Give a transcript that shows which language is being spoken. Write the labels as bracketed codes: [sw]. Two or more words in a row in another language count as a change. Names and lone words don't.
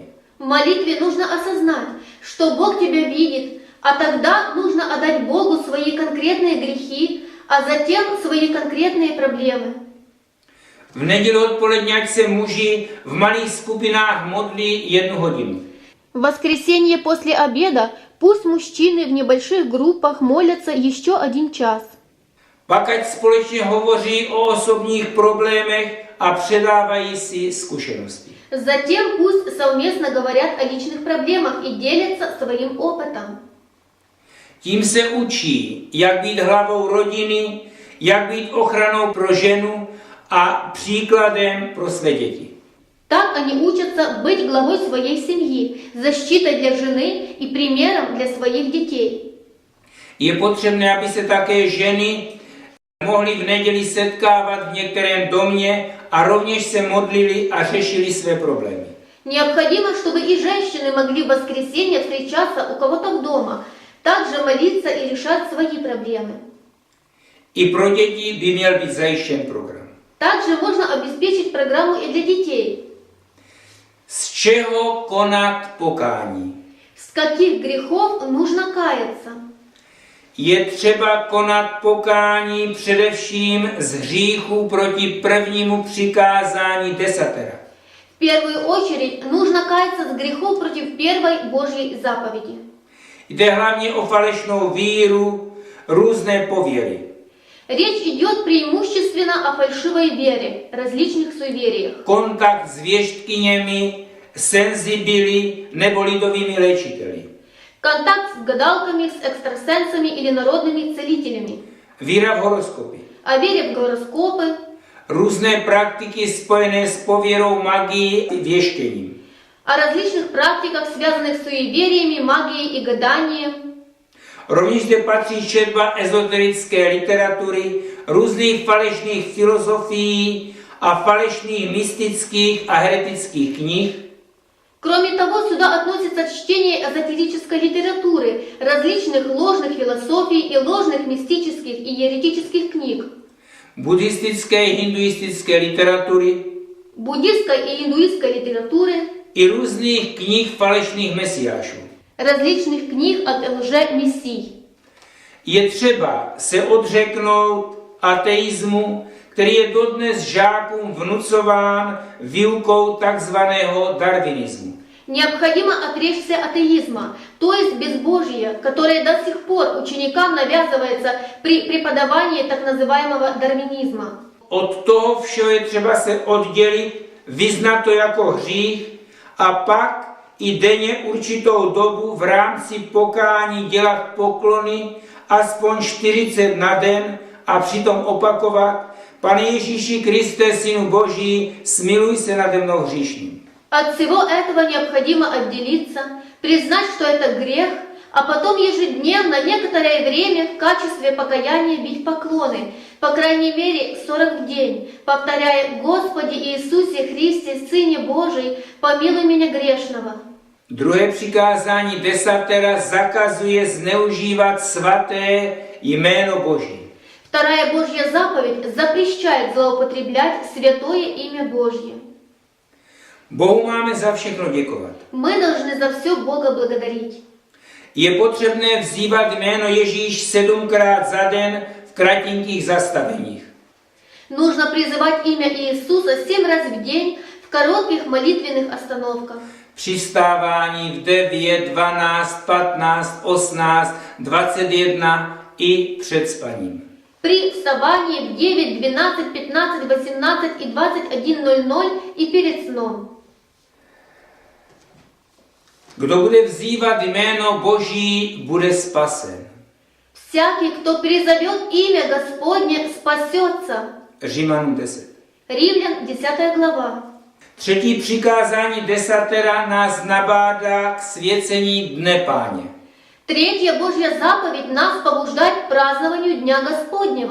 [ru] В молитве нужно осознать, что Бог тебя видит, а тогда нужно отдать Богу свои конкретные грехи, а затем свои конкретные проблемы. [cs] V neděli odpoledne ať se muži v malých skupinách modlí 1 hodinu. [ru] В воскресенье после обеда пусть мужчины в небольших группах молятся еще 1 час. [cs] Pak ať společně hovoří o osobních problémech a předávají si zkušenosti. [ru] Затем пусть совместно говорят о личных проблемах и делятся своим опытом. [cs] Tím se učí, jak být hlavou rodiny, jak být ochranou pro ženu a příkladem pro své děti. [ru] Так они учатся быть главой своей семьи, защитой для жены и примером для своих детей. [cs] Je potřebné, aby se také ženy mohly v neděli setkávat v některém domě a rovněž se modlili a řešili své problémy. [ru] Необходимо, чтобы и женщины могли в воскресенье встречаться у кого-то дома, также молиться и решать свои проблемы. [cs] I pro děti by měl být zajištěn program. [ru] Также можно обеспечить программу и для детей. [cs] Z čeho konat pokání? [ru] С каких грехов нужно каяться? [cs] Je třeba konat pokání především z hříchu proti prvnímu přikázání desatera. [ru] В первую очередь нужно каяться с грехов против первой Божьей заповеди. [cs] Jde hlavně o falešnou víru, různé pověry. [ru] Речь идет преимущественно о фальшивой вере, различных суевериях. [cs] Kontakt s věštkyněmi, senzibily nebo lidovými léčiteli. [ru] Контакт с гадалками, с экстрасенсами или народными целителями. [cs] Víra v horoskopy. [ru] О вере в гороскопы, [cs] Různé praktiky spojené s pověrou, magií a věštěním. [ru] о различных практиках, связанных с суевериями, магией и гаданием. [cs] Rovněž zde patří četba ezoterické literatury, různých falešných filozofií a falešných mystických a heretických knih. [ru] Кроме того, сюда относится чтение эзотерической литературы, различных ложных философий и ложных мистических и еретических книг, [cs] Buddhistické, hinduistické literatury [ru] буддистской и индуистской литературы, [cs] i různých knih falešných mesiášů. [ru] различных книг от лже-мессий. [cs] Je třeba se odřeknout ateismu, který je dodnes žákům vnucován výukou takzvaného darwinismu. [ru] Необходимо отречься атеизма, то есть безбожия, которое до сих пор ученикам навязывается при преподавании так называемого дарвинизма. [cs] Od toho všeho je třeba se oddělit, vyznat to jako hřích a pak i denně určitou dobu v rámci pokání dělat poklony, aspoň 40 na den a přitom opakovat: Pane Ježíši Kriste, Synu Boží, smiluj se nade mnou hříšným. [ru] От всего этого необходимо отделиться, признать, что это грех, а потом ежедневно, некоторое время в качестве покаяния бить поклоны, по крайней мере 40 в день, повторяя: «Господи Иисусе Христе, Сыне Божий, помилуй меня грешного». [cs] Druhé přikázání desatera zakazuje zneužívat svaté jméno Boží. [ru] Вторая Божья заповедь запрещает злоупотреблять святое имя Божье. [cs] Bohu máme za všechno děkovat. [ru] Мы должны за все Бога благодарить. [cs] Je potřebné vzývat jméno Ježíš 7krát za den v kratinkých zastaveních. [ru] Нужно призывать имя Иисуса 7 раз в день в коротких молитвенных остановках. [cs] Při vstávání v 9, 12, 15, 18, 21 i před spaním. [ru] При вставании в 9, 12, 15, 18 и 21:00 и перед сном. [cs] Kdo bude vzývat jméno Boží, bude spasen. [ru] Всякий, кто призовет имя Господне, спасется. [cs] Římanům 10. [ru] Римлян 10 глава. [cs] Třetí přikázání desatera nás nabádá k svěcení Dne Páně. [ru] Третья Божья заповедь нас побуждает к празднованию Дня Господнего.